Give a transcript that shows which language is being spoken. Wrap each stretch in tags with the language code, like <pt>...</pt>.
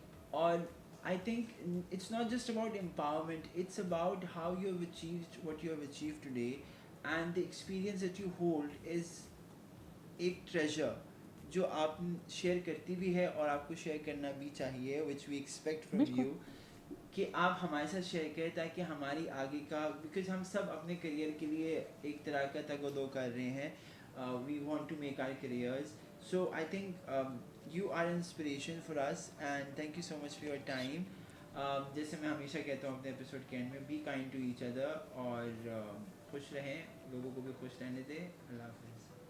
<ur>اور</ur> <en>I think it's not just about empowerment, it's about how you have achieved what you have achieved today, and the experience that you hold is</en> <ur>ایک treasure جو آپ share کرتی بھی ہے اور آپ کو شیئر کرنا بھی چاہیے,</ur> <en>which we expect from you,</en> <ur>کہ آپ ہمارے ساتھ شیئر کریں تاکہ ہماری آگے کا, بیکاز ہم سب اپنے کریئر کے لیے ایک طرح کا تگ و دو کر رہے ہیں.</ur> <en>We want to make our careers. So I think you are an inspiration for us, and thank you so much for your time.</en> <ur>جیسے میں ہمیشہ کہتا ہوں اپنے ایپیسوڈ کے اینڈ میں,</ur> <en>be kind to each other,</en> <ur>اور خوش رہیں, لوگوں کو بھی خوش رہنے دیں. اللہ حافظ.</ur>